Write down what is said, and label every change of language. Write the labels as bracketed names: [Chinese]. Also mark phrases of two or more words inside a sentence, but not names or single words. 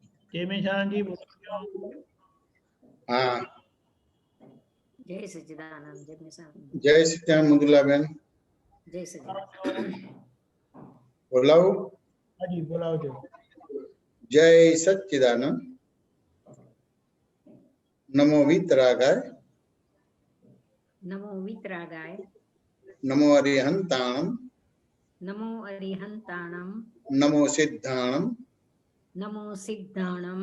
[Hindi] जय मेशानंद जी बोलो। हाँ जय सच्चिदानंद। जय मेशानंद। जय सच्चिदानंद मृदुलाबेन जय सच्चिदानंद। बोलाओ। हाँ जी बोलाओ जो। जय सच्चिदानंद। [Sanskrit] नमो वीतरागाय। नमो वीतरागाय। [Prakrit languages] नमो अरिहंताणम। नमो अरिहंताणम। नमो सिद्धाणम। नमो सिद्धाणम।